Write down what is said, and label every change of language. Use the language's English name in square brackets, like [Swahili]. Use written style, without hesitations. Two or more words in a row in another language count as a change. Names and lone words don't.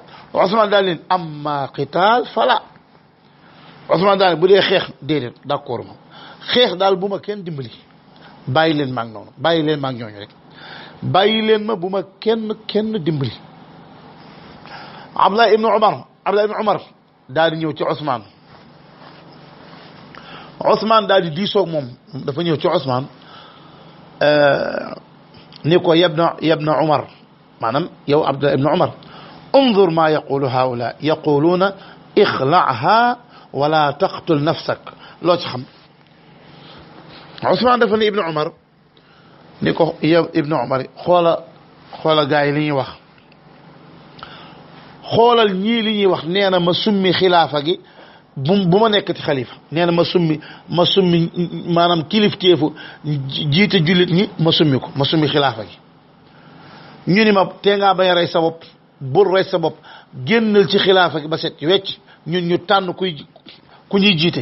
[Wolof] Ousmane daal leen [Arabic] أما القتال فلا [Wolof] Ousmane daal bu dee xeex déedéet d'accord ma xeex daal bu ma kenn dimbali bàyyi leen ma ak noonu bàyyi leen ma ak ñooñu rek bàyyi leen ma bu ma kenn dimbali. Abdullah ibn Umar daal di ñëw ci Ousmane daal di diisoo moom dafa ñëw ci Ousmane ni ko [Arabic] يا ابن عمر [Wolof] maanaam yow Abdullah ibn Umar [Arabic] انظر ما يقول هؤلاء يقولون اخلعها ولا تقتل نفسك [Wolof] loo ci xam. Ousmane dafa ne Ibn Umar ni ko yow Ibn Umar xoola gaa yi li ñuy wax xoolal ñii li ñuy wax nee na ma summi xilaafa gi bu ma nekkati xalifa nee na ma summi maanaam kilifteefu jiite jullit ñi ma summi xilaafa gi ñu ni ma tee ngaa bañ a rey sa bopp bul rey sa bopp génnal ci xilaafa gi ba set wecc ñun ñu tànn ku ñuy jiite.